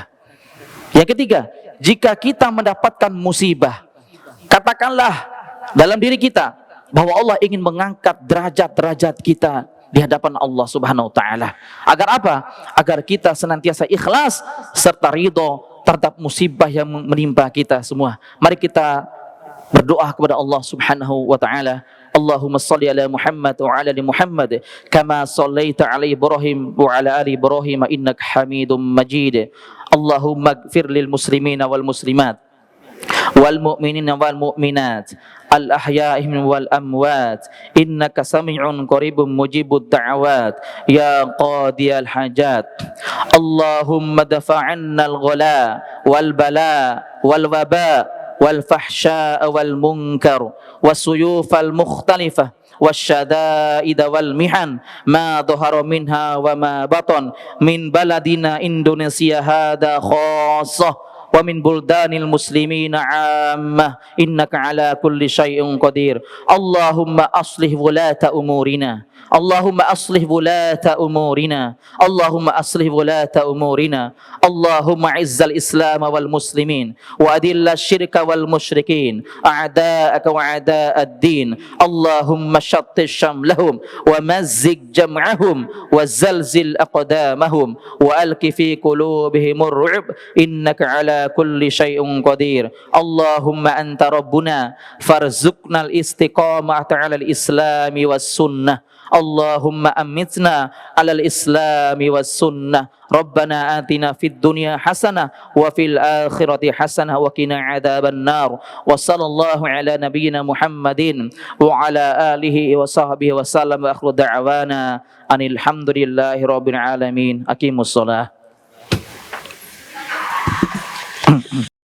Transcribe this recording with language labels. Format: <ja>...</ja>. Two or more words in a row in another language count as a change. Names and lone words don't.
<id>Yang ketiga, jika kita mendapatkan musibah, katakanlah dalam diri kita bahwa Allah ingin mengangkat derajat-derajat kita di hadapan Allah</id> <ar>سبحانه وتعالى.</ar> <id>Agar apa? Agar kita senantiasa ikhlas serta ridho terhadap musibah yang menimpa kita semua. Mari kita berdoa kepada Allah</id> <ar>سبحانه وتعالى. اللهم صل على محمد وعلى آل محمد كما صليت على إبراهيم وعلى آل إبراهيم إنك حميد مجيد. اللهم اغفر للمسلمين والمسلمات والمؤمنين والمؤمنات الأحياء والأموات إنك سميع قريب مجيب الدعوات يا قاضي الحاجات. اللهم ادفع عنا الغلاء والبلاء والوباء والفحشاء والمنكر والسيوف المختلفة والشدائد والمحن ما ظهر منها وما بطن من بلدنا إندونيسيا هذا خاصة ومن بلدان المسلمين عامة إنك على كل شيء قدير. اللهم أصلح ولاة أمورنا، اللهم أصلح ولاة أمورنا، اللهم أصلح ولاة أمورنا، اللهم أعز الإسلام والمسلمين وأذل الشرك والمشركين أعداءك وأعداء الدين. اللهم شتت شملهم ومزق جمعهم وزلزل أقدامهم وألق في قلوبهم الرعب إنك على كل شيء قدير. اللهم أنت ربنا فارزقنا الاستقامة على الإسلام والسنة. اللهم أمتنا على الإسلام والسنة. ربنا آتنا في الدنيا حسنة وفي الآخرة حسنة وقنا عذاب النار. وصلى الله على نبينا محمد وعلى آله وصحبه وسلم وآخر دعوانا أن الحمد لله رب العالمين. أقيموا الصلاة.</ar>